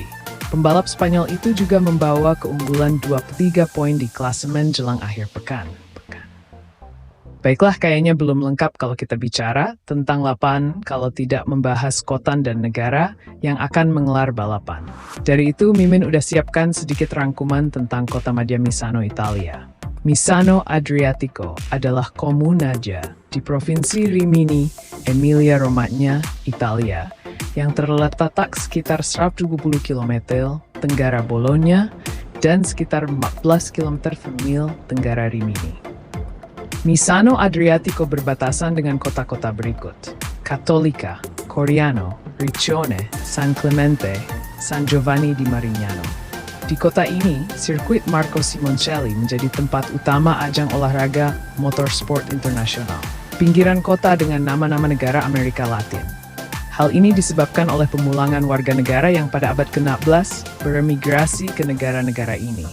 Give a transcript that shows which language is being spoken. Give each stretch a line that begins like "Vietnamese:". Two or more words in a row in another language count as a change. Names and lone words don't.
Indonesian: Pembalap Spanyol itu juga membawa keunggulan 23 poin di klasemen jelang akhir pekan. Baiklah, kayaknya belum lengkap kalau kita bicara tentang balapan kalau tidak membahas kota dan negara yang akan menggelar balapan. Dari itu, Mimin udah siapkan sedikit rangkuman tentang kota madya Misano, Italia. Misano Adriatico adalah komunaja di Provinsi Rimini, Emilia-Romagna, Italia, yang terletak sekitar 170 km tenggara Bologna dan sekitar 14 km mil tenggara Rimini. Misano Adriatico berbatasan dengan kota-kota berikut: Cattolica, Coriano, Riccione, San Clemente, San Giovanni di Marignano. Di kota ini, sirkuit Marco Simoncelli menjadi tempat utama ajang olahraga motorsport internasional. Pinggiran kota dengan nama-nama negara Amerika Latin. Hal ini disebabkan oleh pemulangan warga negara yang pada abad ke-16 beremigrasi ke negara-negara ini.